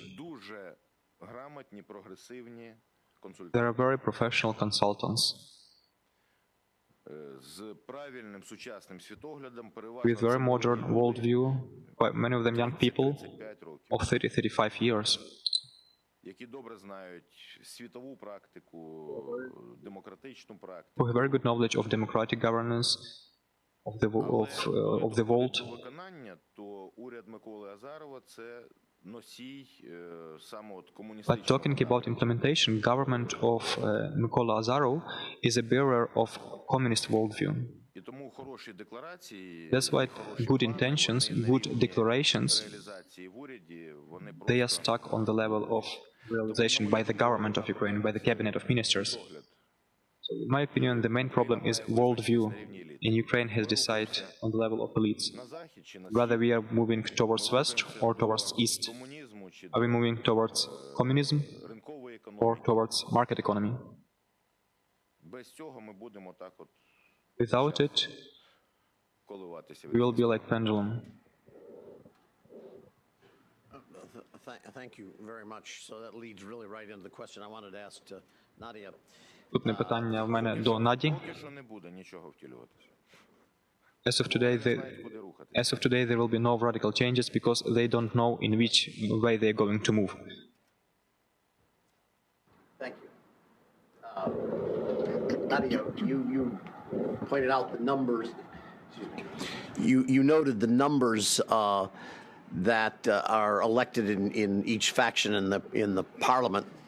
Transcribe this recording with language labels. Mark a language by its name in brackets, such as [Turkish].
[Ukrainian] дуже грамотні, прогресивні [English] there [Ukrainian] консультанти [English] are very professional consultants [Ukrainian] з правильним сучасним світоглядом, переважно [English] with very modern worldview, many of them young people [Ukrainian] 35 років, [English] of 30-35 years, [Ukrainian] які добре знають світову практику, демократичну практику. [English] who have very good knowledge of democratic governance of the world. [Ukrainian] До виконання, то уряд Миколи Азарова – це носій саме от [English] But [Ukrainian] комуністичного. [English] talking about implementation, government of Mykola Azarov is a bearer of communist worldview. [Ukrainian] І тому хороші декларації, [English] That's why [Ukrainian] хороші [English] good [Ukrainian] плани, [English] intentions, [Ukrainian] вони [English] good [Ukrainian] на рівні [English] declarations, [Ukrainian] реалізації в уряді, вони [English] they are [Ukrainian] просто [English] stuck on the level of realization by the government of Ukraine, by the cabinet of ministers. [Ukrainian] погляд. [English] So in my opinion, the main problem is worldview, and Ukraine has decided on the level of elites. [Ukrainian] На захід чи на [English] Whether we are moving towards west or towards east. [Ukrainian] комунізму, чи [English] Are we moving towards communism [Ukrainian] до ринкової [English] or [Ukrainian] економіки. [English] towards market economy? [Ukrainian] Без цього ми будемо так от [English] Without it, [Ukrainian] коливатися. [English] we will be like pendulum. Thank you very much. So that leads really right into the question I wanted to ask to Nadia. [Ukrainian] Наступне питання в мене до Наді. Поки що не буде нічого втілюватися. [English] As of today, [Ukrainian] Знають, куди рухатися. [English] as of today, there will be no radical changes because they don't know in which way they are going to move. Thank you. Nadia, you pointed out the numbers. You noted the numbers that are elected in each faction in the parliament.